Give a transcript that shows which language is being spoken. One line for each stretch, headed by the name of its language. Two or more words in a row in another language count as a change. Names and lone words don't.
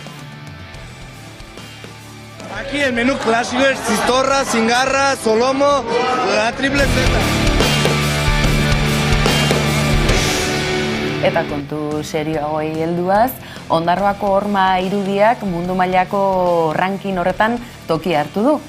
Spanish: Aquí el menú clásico es chistorra, cingarra, solomo, la triple Z.
Basque: Eta kontu serioagoi helduaz, Ondarroako horma irudiak mundu mailako ranking horretan toki hartu du.